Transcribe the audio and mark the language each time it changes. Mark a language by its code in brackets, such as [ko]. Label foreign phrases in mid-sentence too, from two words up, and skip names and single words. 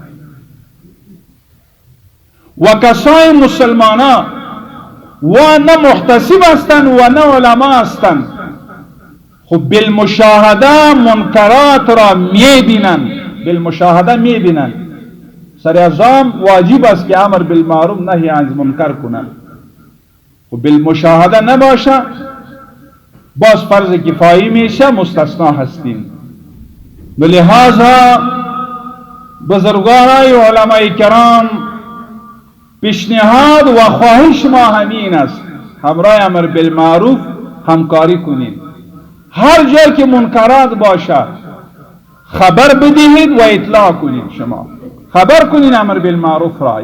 [fa] و کسای مسلمانان و نه محتسب هستند و نه علما هستند، خب بالمشاهده منکرات را میبینن، بالمشاهده میبینن. سرانجام واجب است که [ar] امر بالمعروف نهی عن منکر [fa] کنن. خب بالمشاهده نباشه باز فرض کفایی میشه، مستثنا هستیم. لہذا بزرگانای علماء کرام پیشنهاد و خواهش ما همین است همراه [ar] امر بالمعروف [fa] همکاری کنید. هر جای که منکرات باشه خبر بدهید و اطلاع کنید. شما خبر کنید [ar] امر بالمعروف [fa] را.